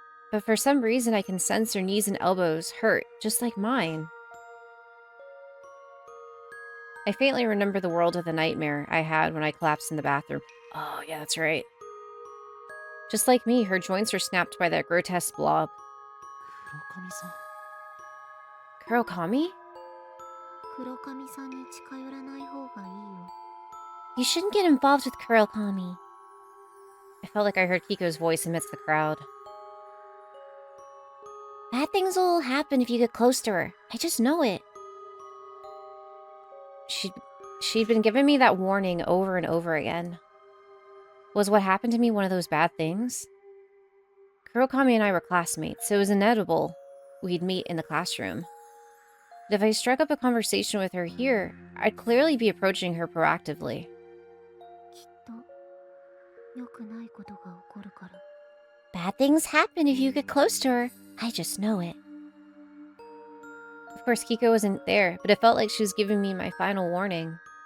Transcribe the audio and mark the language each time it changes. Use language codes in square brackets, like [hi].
[en] But for some reason I can sense her knees and elbows hurt, just like mine. I faintly remember the world of the nightmare I had when I collapsed in the bathroom. Oh, yeah, that's right. Just like me, her joints were snapped by that grotesque blob. [ja] 黒髪さん。 [en] Kurokami? [ja] 黒髪さんに近寄らない方がいいよ。 [en] You shouldn't get involved with Kurokami. I felt like I heard Kiko's voice amidst the crowd. Bad things will happen if you get close to her. I just know it. she'd been giving me that warning over and over again. Was what happened to me one of those bad things? Kurokami and I were classmates, so it was inevitable we'd meet in the classroom. But if I struck up a conversation with her here, I'd clearly be approaching her proactively. [ja] きっと良くないことが起こるから。 [en] Bad things happen if you get close to her. I just know it. Of course, Kiko wasn't there, but it felt like she was giving me my final warning.